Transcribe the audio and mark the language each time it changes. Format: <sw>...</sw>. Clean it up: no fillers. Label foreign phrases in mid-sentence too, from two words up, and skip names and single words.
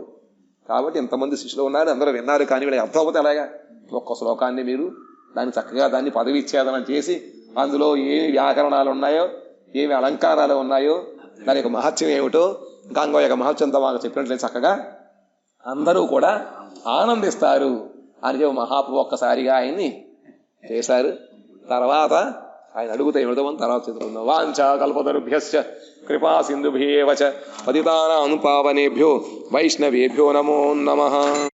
<te>కాబట్టి ఎంతమంది శిష్యులు ఉన్నారు, అందరూ విన్నారు, కానీ వీళ్ళకి అర్థం అవుతే అలాగా ఒక్క శ్లోకాన్ని మీరు దాన్ని చక్కగా దాన్ని పదవిచ్ఛేదనం చేసి అందులో ఏమి వ్యాకరణాలు ఉన్నాయో, ఏమి అలంకారాలు ఉన్నాయో, దాని యొక్క మహత్యం ఏమిటో ఇంకో యొక్క మహత్యంతో మాకు చెప్పినట్లయితే చక్కగా అందరూ కూడా ఆనందిస్తారు అని చెప్పి మహాప్రభు ఒక్కసారిగా ఆయన్ని చేశారు. తర్వాత ఆయన అడుగుతే వెళదామని తర్వాత చదువుకుందాం.</te> <sa>వాంఛా కల్పతరుభ్యశ్చ కృపా సింధుభ్యేవ చ పతితానాం పావనేభ్యో వైష్ణవేభ్యో నమో నమః.</sa>